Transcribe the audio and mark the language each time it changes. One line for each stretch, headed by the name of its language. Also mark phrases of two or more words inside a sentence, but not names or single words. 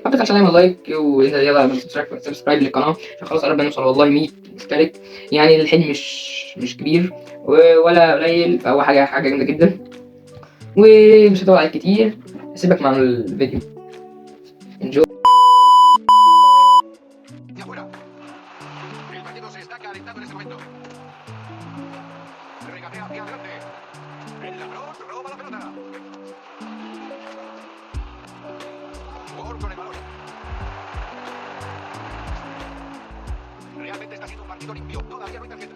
Arabic: ما تنساش تعمل لايك وانزل يلا سبسكرايب للقناه عشان خلاص قربنا نوصل والله 100 مشترك. يعني الحلم مش كبير ولا قليل، فهو حاجه جامده جدا. ومش هطول عليك كتير، اسيبك مع الفيديو. انجوي.
Spanish: Con el balón. Realmente está siendo un partido limpio. Todavía no hay tarjetas.